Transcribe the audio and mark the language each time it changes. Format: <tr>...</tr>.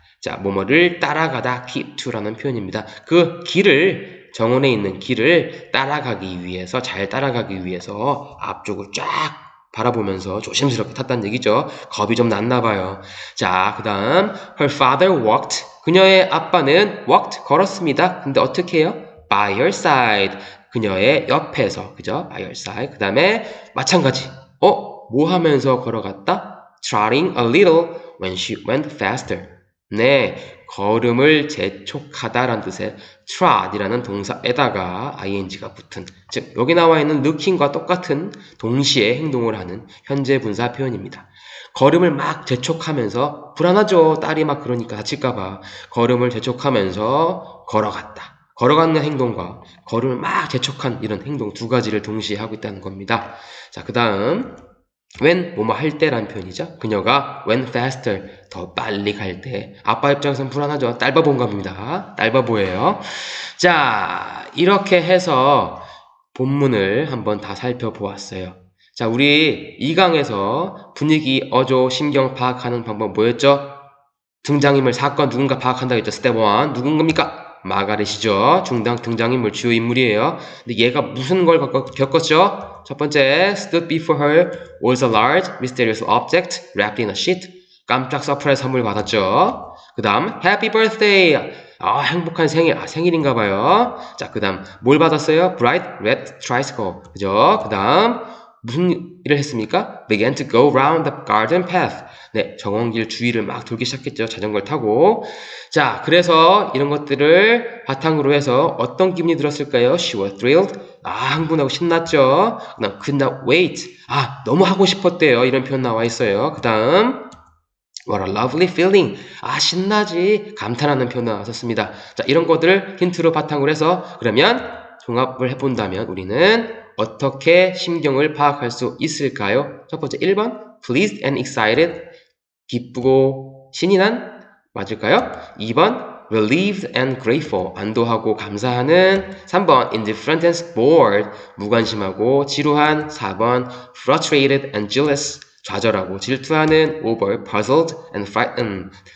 <ko>자, 뭐뭐를 따라가다</ko> <en>keep to</en> <ko>라는 표현입니다. 그 길을, 정원에 있는 길을 따라가기 위해서, 잘 따라가기 위해서 앞쪽을 쫙 바라보면서 조심스럽게 탔다는 얘기죠. 겁이 좀 났나 봐요. 자, 그 다음</ko> <en>her father walked.</en> <ko>그녀의 아빠는</ko> <en>walked,</en> <ko>걸었습니다. 근데 어떻게 해요?</ko> <en>by her side.</en> <ko>그녀의 옆에서, 그죠?</ko> <en>by her side.</en> <ko>그 다음에 마찬가지. 뭐 하면서 걸어갔다?</ko> <en>trotting a little when she went faster.</en> <ko>네, 걸음을 재촉하다라는 뜻의 trot이라는 동사에다가 ing가 붙은, 즉 여기 나와 있는 looking과 똑같은 동시에 행동을 하는 현재 분사 표현입니다. 걸음을 막 재촉하면서, 불안하죠. 딸이 막 그러니까 다칠까봐 걸음을 재촉하면서 걸어갔다. 걸어가는 행동과 걸음을 막 재촉한 이런 행동 두 가지를 동시에 하고 있다는 겁니다. 자, 그 다음 when 뭐뭐 할 때라는 표현이죠. 그녀가</ko> <en>went faster,</en> <ko>더 빨리 갈 때. 아빠 입장에서는 불안하죠. 딸바본갑니다. 딸바보예요. 자, 이렇게 해서 본문을 한번 다 살펴보았어요. 자, 우리 2강에서 분위기, 어조, 심경 파악하는 방법 뭐였죠? 등장인물, 사건 누군가 파악한다고 했죠. 스텝 1. 누군갑니까? 마가렛이죠. 등장인물, 주요 인물이에요. 근데 얘가 무슨 걸 겪었죠? 첫 번째,</ko> <en>stood before her was a large, mysterious object wrapped in a sheet.</en> <ko>깜짝 서프라이즈 선물 받았죠. 그 다음,</ko> <en>happy birthday.</en> <ko>행복한 생일. 생일인가 봐요. 자, 그 다음, 뭘 받았어요?</ko> <en>bright red tricycle.</en> <ko>그죠? 그 다음, 무슨 일을 했습니까?</ko> <en>began to go round the garden path.</en> <ko>네, 정원길 주위를 막 돌기 시작했죠. 자전거를 타고. 자, 그래서 이런 것들을 바탕으로 해서 어떤 기분이 들었을까요?</ko> <en>She was thrilled.</en> <ko>흥분하고 신났죠. 그 다음,</ko> <en>could not wait.</en> <ko>너무 하고 싶었대요. 이런 표현 나와 있어요. 그 다음,</ko> <en>what a lovely feeling.</en> <ko>신나지. 감탄하는 표현 나왔었습니다. 자, 이런 것들을 힌트로 바탕으로 해서 그러면 종합을 해본다면 우리는 어떻게 심경을 파악할 수 있을까요? 첫 번째 1번</ko> <en>pleased and excited.</en> <ko>기쁘고 신이 난 맞을까요?</ko> <en>2번 relieved and grateful.</en> <ko>안도하고 감사하는.</ko> <en>3번 indifferent and bored.</en> <ko>무관심하고 지루한.</ko> <en>4번 frustrated and jealous.</en> <ko>좌절하고 질투하는.</ko> <en>5번 puzzled and frightened.</en>